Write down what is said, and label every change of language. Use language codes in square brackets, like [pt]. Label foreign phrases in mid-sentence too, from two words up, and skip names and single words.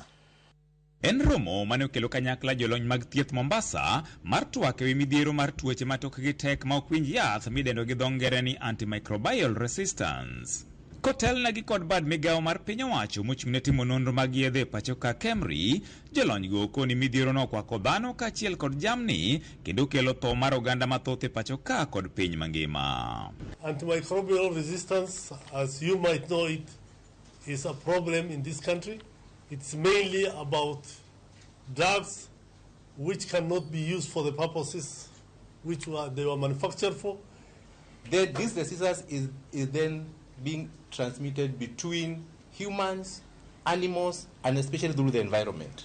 [luo] En romo mane okelo kanyakla jolony mag thieth Mombasa mar twak ewi midhiero mar tuoche matokgi tek ma ok winj yath midendo gi dho ngere ni [en] antimicrobial resistance. [luo] Kotelnegi kod bad migawo mar piny owacho mochung'ne timo nonro mag yedhe pacho ka KEMRI, jolony go koni midhiero no okwako dhano kaachiel kod jamni kendo kelo tho mar oganda mathoth e pacho ka kod piny mangima. [en] Antimicrobial resistance, as you might know it, is a problem in this country. It's mainly about drugs which cannot be used for the purposes which they were manufactured for. This resistance is then being transmitted between humans, animals, and especially through the environment.